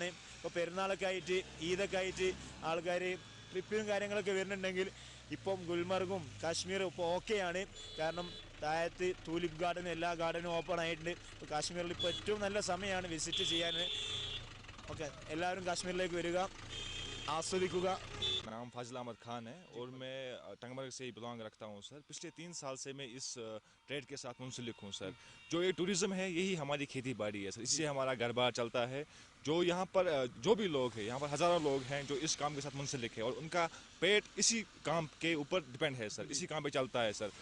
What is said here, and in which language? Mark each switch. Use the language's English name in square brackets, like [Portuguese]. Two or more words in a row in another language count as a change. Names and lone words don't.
[Malayalam] ഇപ്പോൾ പെരുന്നാളൊക്കെ ആയിട്ട്, ഈദൊക്കെ ആയിട്ട് ആൾക്കാർ ട്രിപ്പിലും കാര്യങ്ങളൊക്കെ വരുന്നുണ്ടെങ്കിൽ ഇപ്പം ഗുൽമർഗും കാശ്മീരും ഇപ്പോൾ ഓക്കെയാണ്. കാരണം താഴത്ത് ടൂലിപ്പ് ഗാർഡനും എല്ലാ ഗാർഡനും ഓപ്പൺ ആയിട്ടുണ്ട്. ഇപ്പോൾ കാശ്മീരിൽ ഇപ്പോൾ ഏറ്റവും നല്ല സമയമാണ് വിസിറ്റ് ചെയ്യാൻ. ഓക്കെ, എല്ലാവരും കാശ്മീരിലേക്ക് വരിക, आस्वादिकुगा। [Hindi] मेरा नाम फाजिल अहमद खान है और मैं टंगमर्ग से ही बिलोंग रखता हूँ सर। पिछले 3 साल से मैं इस ट्रेड के साथ मुंसलिक हूँ सर। जो ये टूरिज़्म है यही हमारी खेती बाड़ी है सर, इससे हमारा घर बार चलता है। जो यहाँ पर जो भी लोग हैं, यहाँ पर हज़ारों लोग हैं जो इस काम के साथ मुंसलिक है और उनका पेट इसी काम के ऊपर डिपेंड है सर, इसी काम पे चलता है सर।